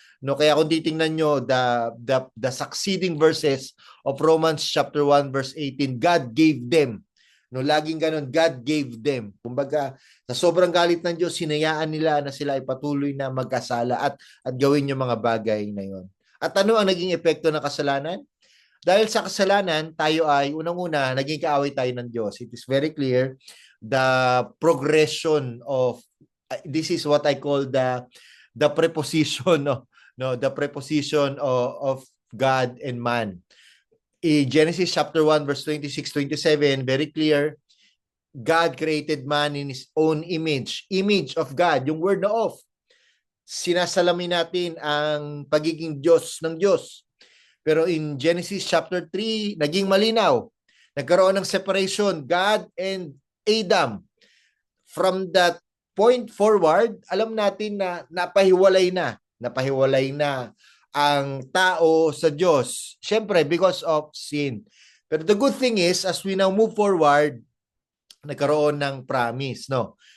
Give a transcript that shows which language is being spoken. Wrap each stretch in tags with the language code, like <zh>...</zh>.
<tl>No, kaya kung titingnan nyo</tl> <en>the succeeding verses of Romans chapter 1 verse 18, God gave them.</en> <tl>No, laging ganun,</tl> <en>God gave them.</en> <tl>Kumbaga, sa sobrang galit ng Diyos, hinayaan nila na sila ay patuloy na magkasala at gawin yung mga bagay na yon. At ano ang naging epekto ng kasalanan? Dahil sa kasalanan, tayo ay unang-una naging kaaway tayo ng Diyos.</tl> <en>It is very clear the progression of this is what I call the preposition the preposition of God and man. In Genesis chapter 1 verse 26-27, very clear, God created man in his own image of God,</en> <tl>yung word na of. Sinasalamin natin ang pagiging Diyos ng Diyos. Pero in Genesis chapter 3, naging malinaw. Nagkaroon ng separation, God and Adam.</tl> <en>From that point forward,</en> <tl>alam natin na napahiwalay na ang tao sa Diyos. Siyempre, because of sin. Pero the good thing is,</tl> <en>as we now move forward,</en> <tl>nagkaroon ng promise, no?</tl>